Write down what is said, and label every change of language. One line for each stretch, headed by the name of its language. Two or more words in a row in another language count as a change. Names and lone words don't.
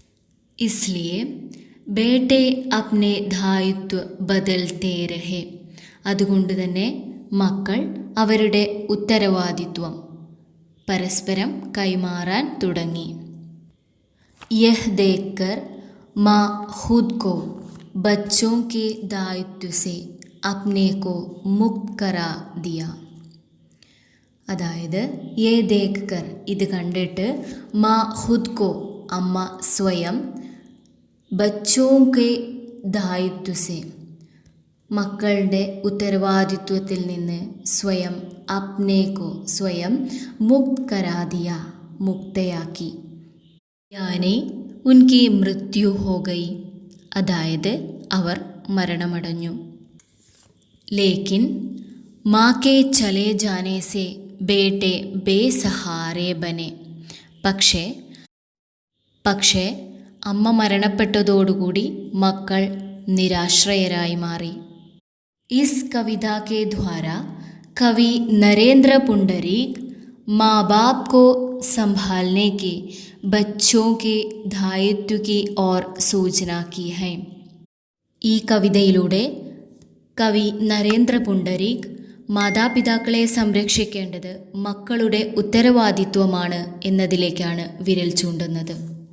Hindi: इसलिए बेटे अपने दायित्व बदलते रहे,
Malayalam: അതുകൊണ്ട് തന്നെ മക്കൾ അവരുടെ ഉത്തരവാദിത്വം പരസ്പരം കൈമാറാൻ തുടങ്ങി.
Hindi: यह देखकर माँ खुद को ബच्चों के दायित्व से अपने को मुक्त करा दिया.
Malayalam: അതായത്
Hindi: ये देखकर
Malayalam: ഇത് കണ്ടിട്ട്,
Hindi: माँ खुद को
Malayalam: അമ്മ സ്വയം,
Hindi: बच्चों के दायित्व से
Malayalam: മക്കളുടെ ഉത്തരവാദിത്വത്തിൽ നിന്ന് സ്വയം, അപ്നേക്കോ സ്വയം,
Hindi: मुक्त करा दिया
Malayalam: മുക്തയാക്കി.
Hindi: यानी उनकी मृत्यु हो गई
Malayalam: അതായത് അവർ മരണമടഞ്ഞു.
Hindi: लेकिन माँ के चले जाने से बेटे बेसहारे बने
Malayalam: പക്ഷേ അമ്മ മരണപ്പെട്ടതോടുകൂടി മക്കൾ നിരാശ്രയരായി മാറി.
Hindi: इस कविता के द्वारा कवि नरेंद्र पुंडरीक माँ बाप को संभालने के बच्चों के दायित्व की ओर सूचना की है.
Malayalam: ഈ കവിതയിലൂടെ കവി നരേന്ദ്ര പുണ്ടരീക് മാതാപിതാക്കളെ സംരക്ഷിക്കേണ്ടത് മക്കളുടെ ഉത്തരവാദിത്വമാണ് എന്നതിലേക്കാണ് വിരൽ ചൂണ്ടുന്നത്.